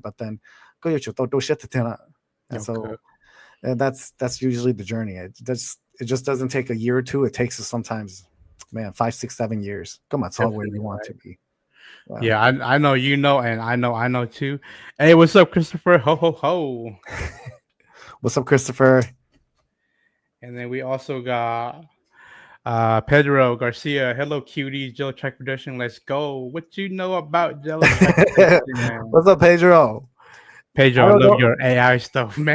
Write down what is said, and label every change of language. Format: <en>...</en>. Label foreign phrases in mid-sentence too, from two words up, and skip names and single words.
<en>But then go and Okay. so that's usually the journey. It just doesn't take a year or two. It takes us sometimes, man, 5, 6, 7 years. Come on, it's all where Definitely you want right. to be. Wow. Yeah, I know, and I know too. Hey, what's up, Christopher? Ho ho ho. What's up, Christopher? And then we also got Pedro Garcia. Hello, cuties. Jello Track Production. Let's go. What you know about Jello Track Production? What's up, Pedro? I Pedro, I don't love know. your AI stuff, man.</en>